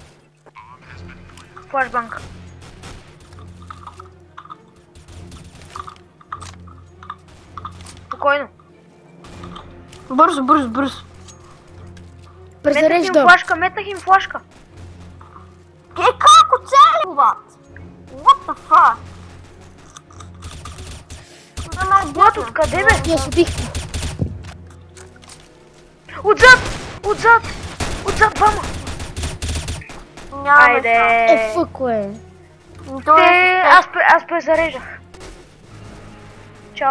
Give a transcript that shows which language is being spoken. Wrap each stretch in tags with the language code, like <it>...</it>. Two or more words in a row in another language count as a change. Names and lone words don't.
<bg>Флашбанк. Спокойно. Бързо. Презарежда. Метнах им флашка. Как оцели, бат?</bg> <en>What the fuck?</en> <bg>Влад, откъде бе? Ние се убих. Отзад, двама. Няма Айде. Фъко е. Аз презареждах. Чао.</bg>